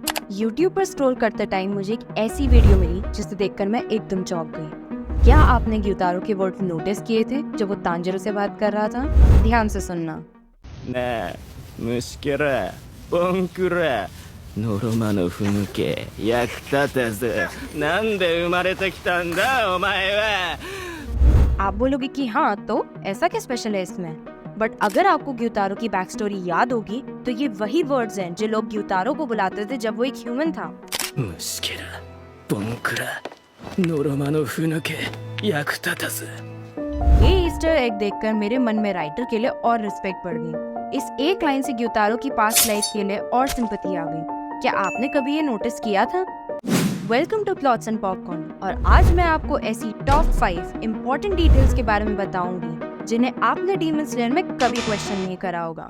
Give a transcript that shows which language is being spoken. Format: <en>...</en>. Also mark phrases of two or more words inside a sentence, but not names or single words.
<hi>YouTube पर स्क्रॉल करते टाइम मुझे एक ऐसी वीडियो मिली जिसे देखकर मैं एकदम चौंक गई। क्या आपने ग्यूतारो के वर्ड्स नोटिस किए थे जब वो तांजिरो से बात कर रहा था? ध्यान से सुनना।</hi> <ja>ねえ虫けらボンクラノロマのふぬけ役立たずなんで生まれてきたんだお前は</ja> <hi>आप बोलोगे कि हाँ तो ऐसा क्या स्पेशल है इसमें? बट अगर आपको ग्यूतारो की</hi> <en>back story</en> <hi>याद होगी तो ये वही वर्ड्स हैं जो लोग ग्यूतारो को बुलाते थे जब वो एक ह्यूमन था।</hi> <ja>虫けらボンクラノロマのふぬけ役立たず</ja> <hi>ये</hi> <en>Easter egg</en> <hi>देखकर मेरे मन में राइटर के लिए और रिस्पेक्ट बढ़ गई। इस एक लाइन से ग्यूतारो की</hi> <en>past life</en> <hi>के लिए और सिंपैथी आ गई। क्या आपने कभी ये नोटिस किया था?</hi> <en>welcome to Plots and Popcorn</en> <hi>और आज मैं आपको ऐसी</hi> <en>top 5 important details</en> <hi>के बारे में बताऊंगी जिन्हें आपने डीमन स्लेयर में कभी क्वेश्चन नहीं करा होगा।</hi>